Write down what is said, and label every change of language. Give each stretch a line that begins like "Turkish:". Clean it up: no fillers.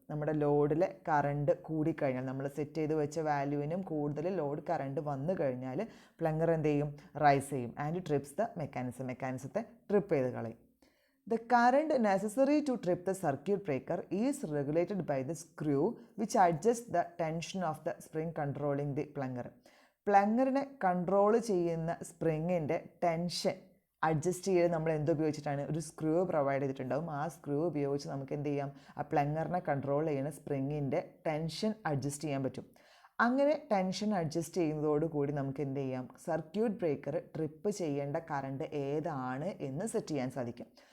Malayalam: നമ്മുടെ ലോഡിലെ കറണ്ട് കൂടിക്കഴിഞ്ഞാൽ, നമ്മൾ സെറ്റ് ചെയ്ത് വെച്ച വാല്യൂവിനും കൂടുതൽ ലോഡ് കറണ്ട് വന്നു കഴിഞ്ഞാൽ പ്ലങ്ങർ എന്ത് ചെയ്യും? റൈസ് ചെയ്യും
English: And trips the mechanism.
Malayalam: മെക്കാനിസത്തെ trip ചെയ്ത് കളയും.
English: The current necessary to trip the circuit breaker is regulated by the screw which adjusts the tension of the spring controlling the plunger.
Malayalam: പ്ലങ്ങറിനെ control ചെയ്യുന്ന സ്പ്രിങ്ങിൻ്റെ tension adjust ചെയ്ത് നമ്മൾ എന്തുപയോഗിച്ചിട്ടാണ്? ഒരു screw provide ചെയ്തിട്ടുണ്ടാവും. ആ screw ഉപയോഗിച്ച് നമുക്ക് എന്ത് ചെയ്യാം? ആ പ്ലങ്ങറിനെ കൺട്രോൾ ചെയ്യുന്ന സ്പ്രിങ്ങിൻ്റെ ടെൻഷൻ അഡ്ജസ്റ്റ് ചെയ്യാൻ പറ്റും. അങ്ങനെ ടെൻഷൻ അഡ്ജസ്റ്റ് ചെയ്യുന്നതോടുകൂടി നമുക്ക് എന്ത് ചെയ്യാം? സർക്യൂട്ട് ബ്രേക്കർ ട്രിപ്പ് ചെയ്യേണ്ട കറണ്ട് ഏതാണ് എന്ന് സെറ്റ് ചെയ്യാൻ സാധിക്കും.